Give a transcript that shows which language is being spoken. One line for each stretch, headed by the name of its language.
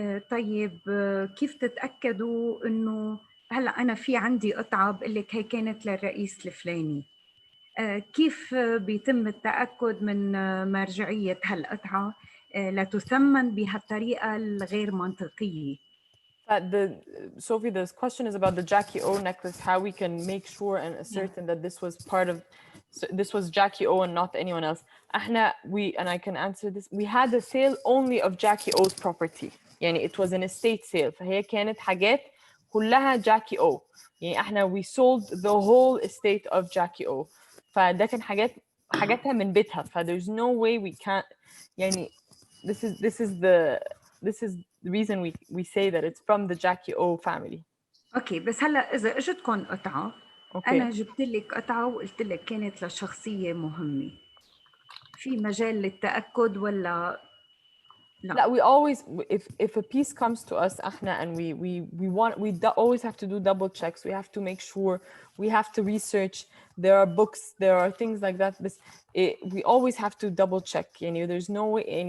Arabic: طيب كيف تتأكدوا إنه هلا أنا في عندي قطعة بقول لك هي كانت للرئيس الفلاني؟ كيف بيتم التأكد من مرجعية هالقطعة لا تثمن بهالطريقة الغير منطقية؟
English: Sophie, this question is about the Jackie O necklace, how we can make sure and ascertain that this was Jackie O and not anyone else. And I can answer this. We had a sale only of Jackie O's property. يعني it was an estate sale.
Arabic: فهي كانت حاجات كلها Jackie O.
English: يعني we sold the whole estate of Jackie O.
Arabic: فده كان حاجاتها من بيتها.
English: There's no way we can't. يعني this is the reason we say that it's from the Jackie O family.
Arabic: اوكي، بس هلا اذا اجتكم قطعه، انا جبت لك قطعه وقلت لك كانت لشخصيه مهمه، في مجال للتاكد ولا لا؟
English: لا, we always if a piece comes to us and we always have to do double checks. We have to make sure, we have to research. There are books, there are things like that, but we always have to double check. There's no way.